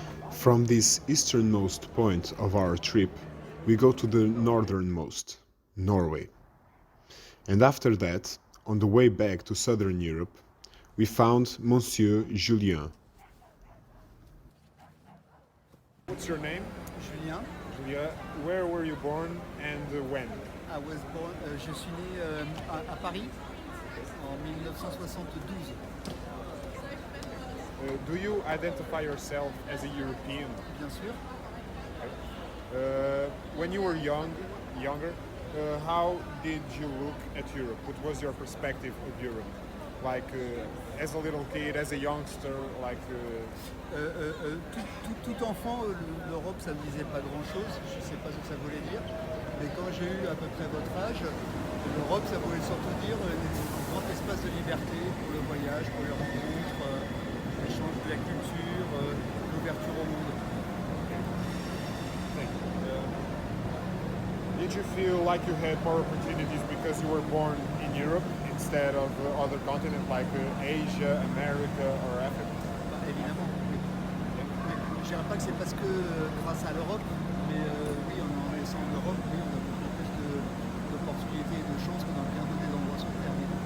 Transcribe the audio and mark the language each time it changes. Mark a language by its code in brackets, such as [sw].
[en] From this easternmost point of our trip, we go to the northernmost, Norway. And after that, on the way back to southern Europe, we found Monsieur Julien. What's your name? Julien. Julien. Where were you born and when? I was born, [fr] je suis né à Paris en 1972. [en] Do you identify yourself as a European? [fr] Bien sûr. [en] When you were younger, how did you look at Europe? What was your perspective of Europe? Like as a little kid, as a youngster, like. [fr] Tout enfant, l'Europe, ça ne me disait pas grand-chose. Je ne sais pas ce que ça voulait dire. Mais quand j'ai eu à peu près votre âge, l'Europe, ça voulait surtout dire un grand espace de liberté pour le voyage, pour les rencontres, l'échange de la culture, l'ouverture au monde. [en] Did you feel like you had more opportunities because you were born in Europe instead of other continents like Asia, America, or Africa? [fr] Bah, évidemment, oui. Je ne dirais pas que c'est parce que grâce à l'Europe, mais oui, en laissant l'Europe, oui, on a beaucoup plus d'opportunités et de chances que dans bien d'autres endroits sur Terre.